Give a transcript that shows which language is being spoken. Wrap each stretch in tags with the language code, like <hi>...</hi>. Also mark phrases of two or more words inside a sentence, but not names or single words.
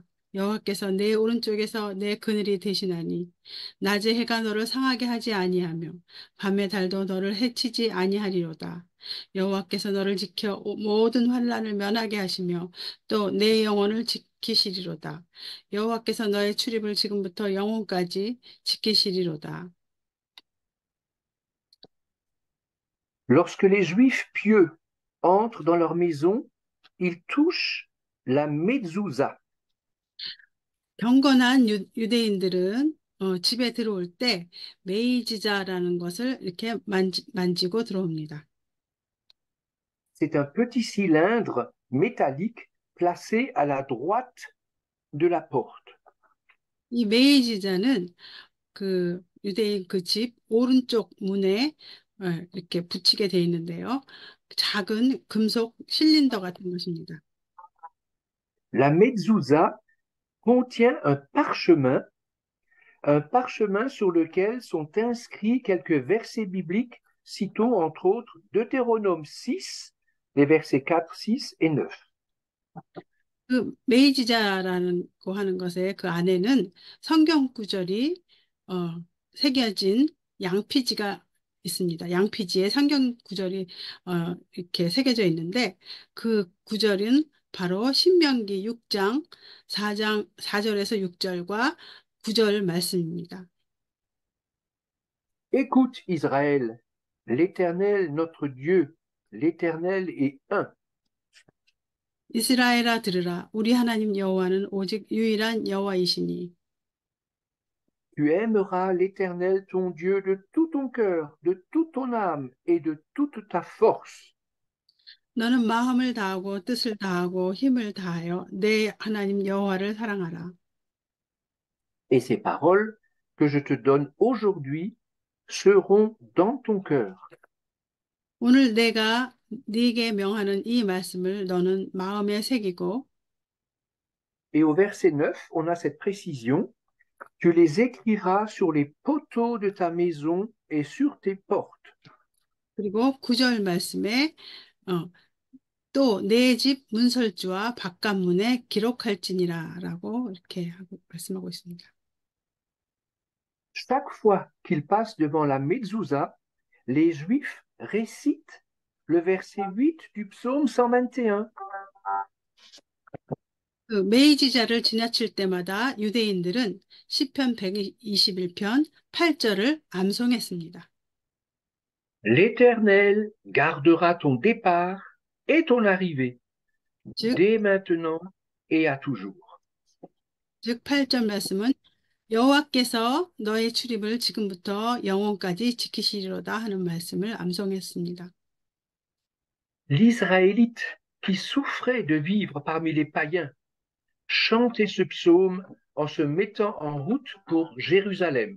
<ko>여호와께서 내 오른쪽에서 내 그늘이 되시나니 낮에 해가 너를 상하게 하지 아니하며 밤의 달도 너를 해치지 아니하리로다. 여호와께서 너를 지켜 모든 환난을 면하게 하시며 또 내 영혼을 지키시리로다. 여호와께서 너의 출입을 지금부터 영혼까지 지키시리로다.</ko> <fr>Lorsque les Juifs pieux entrent dans leur maison, ils touchent la mezouza.</fr> <ko>경건한 유대인들은 집에 들어올 때 메이지자라는 것을 이렇게 만지고 들어옵니다.</ko> <fr>C'est un petit cylindre métallique placé à la droite de la porte.</fr> <ko>이 메이지자는 그 유대인 그 집 오른쪽 문에 이렇게 붙이게 돼 있는데요. 작은 금속 실린더 같은 것입니다.</ko> <fr>La mezouza contient un parchemin sur lequel sont inscrits quelques versets bibliques, citons entre autres Deutéronome 6, les versets 4, 6 et 9.</fr> <ko>그 메이지자라는 거 하는 것에 그 안에는 성경 구절이 새겨진 양피지가 있습니다. 양피지에 성경 구절이 이렇게 새겨져 있는데 그 구절은 바로 신명기 6장 4절에서 6절과 9절 말씀입니다.</ko> <fr>Écoute Israël, l'Éternel notre Dieu, l'Éternel est un.</fr> <ko>이스라엘아 들으라. 우리 하나님 여호와는 오직 유일한 여호와이시니</ko> <fr>Tu aimeras l'Éternel ton Dieu de tout ton cœur, de toute ton âme et de toute ta force.</fr> <ko>너는 마음을 다하고 뜻을 다하고 힘을 다하여 내 하나님 여호와를 사랑하라.</ko> <fr>Et ces paroles que je te donne aujourd'hui seront dans ton cœur.</fr> <ko>오늘 내가 네게 명하는 이 말씀을 너는 마음에 새기고</ko> <fr>Et au verset 9, on a cette précision. Tu les écriras sur les poteaux de ta maison et sur tes portes.</fr> <ko>그리고 9절 말씀에 또 내 집 문설주와 바깥문에 기록할지니라라고 이렇게 말씀하고 있습니다.</ko> <fr>Chaque fois qu'ils passent devant la mezouza, les Juifs récitent le verset 8 du psaume 121.</fr> <ko>그 메이지자를 지나칠 때마다 유대인들은 시편 121편 8절을 암송했습니다.</ko> <fr>L'Éternel gardera ton départ et ton arrivée,</fr> <ko>즉,</ko> <fr>dès maintenant et à toujours.</fr> <ko>즉 8절 말씀은 여호와께서 너의 출입을 지금부터 영원까지 지키시리로다 하는 말씀을 암송했습니다.</ko> <fr>L'Israélite qui souffrait de vivre parmi les païens chantait ce psaume en se mettant en route pour Jérusalem.</fr>